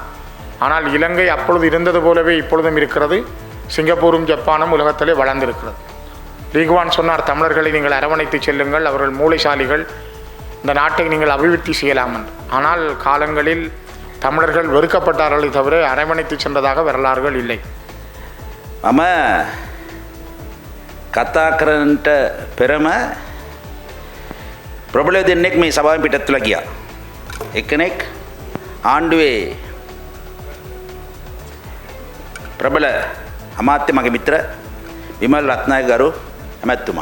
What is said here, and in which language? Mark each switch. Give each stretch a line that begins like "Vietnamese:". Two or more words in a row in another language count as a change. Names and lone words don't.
Tamil: ஆனால் இலங்கை அப்பொழுது இருந்தது போலவே இப்பொழுதும் இருக்கிறது. சிங்கப்பூரும் ஜப்பானும் உலகத்திலே வளர்ந்திருக்கிறது. லீகுவான் சொன்னார், தமிழர்களை நீங்கள் அரவணைத்து செல்லுங்கள், அவர்கள் மூளைசாலிகள், இந்த நாட்டை நீங்கள் அபிவிருத்தி செய்யலாம் என்று. ஆனால் காலங்களில் தமிழர்கள் வெறுக்கப்பட்டார்களே தவிர அரவணைத்து சென்றதாக வரலாறுகள் இல்லை.
Sinhala: මම කතා කරන්නට පෙරම ප්‍රබලයෝ දෙන්නෙක් මේ සභාවෙන් පිටත් වෙලා ගියා. එක්කෙනෙක් ආණ්ඩුවේ ප්‍රබල අමාත්‍ය මගේ මිත්‍ර විමල් රත්නායක ගරු ඇමැතුමා.